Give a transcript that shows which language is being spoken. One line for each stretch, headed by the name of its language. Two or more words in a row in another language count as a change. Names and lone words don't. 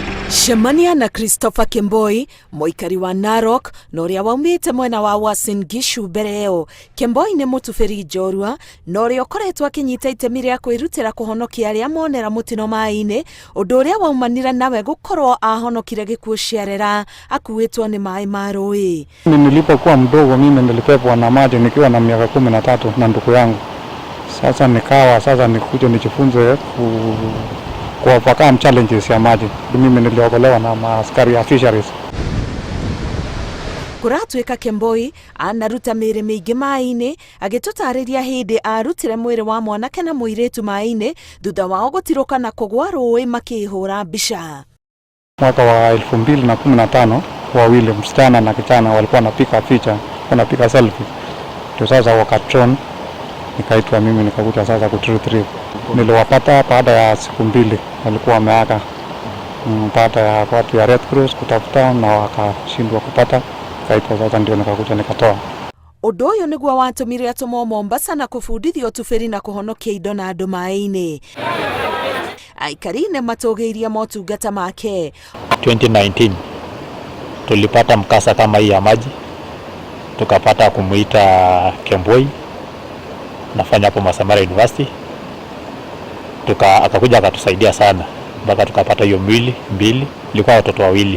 Kikuyu: Shemania na Christopher Kemboi, mũikari wa Narok, na ũrĩa waumĩte mwena wa Uasin Gishu mbere ĩyo. Kemboi nĩ mũtubĩri njorua, na ũrĩa ũkoretwo akĩnyita itemi rĩa kwĩrutĩra kũhonokia arĩa monera mũtino maaĩ-inĩ, ũndũ ũrĩa waumanire nawe gũkorwo ahonokire gĩkuũ ciarera akuĩtwo nĩ maaĩ ma rũĩ.
Swahili: Nilipokuwa mdogo mimi nilipepwa na maji nikiwa na miaka 13 na ndugu yangu. Sasa nikuje nijifunze
English: overcome challenges
Swahili: ya maji. Mimi niliokolewa na maaskari ya fisheries. Kũratuĩka Kemboi anaruta mĩĩrĩ mĩingĩ maaĩ-inĩ, agĩtũtarĩria hĩndĩ arutire mwĩrĩ wa mwanake na mũirĩtu maaĩ-inĩ thutha wao gũtirũka na kũgwa rũĩ makĩhũra mbica. Mwaka wa 2015 wawili msichana na kijana walikuwa wanapiga picha, wanapiga selfie. Ndio sasa wakatron, nikaitwa mimi nikakuja sasa kuretrieve. Niliwapata baada ya siku 2 walikuwa wameaga. Baada ya watu ya Red Cross kutafuta na wakashindwa kupata, nikaitwa sasa ndio nikakuja nikatoa.
Kikuyu: Ũndũ ũyũ nĩguo watũmire atũmwo Mombasa na kũbundithio ũtubĩri na kũhonokia indo na andũ maaĩ-inĩ. Aikari nĩ matũgĩirie motungata make.
Swahili: 2019 tulipata mkasa kama hii ya maji, tukapata kumuita Kemboi, nafanya hapo Masamara University, akakuja akatusaidia sana mpaka tukapata hiyo mwili mbili, ilikuwa watoto wawili.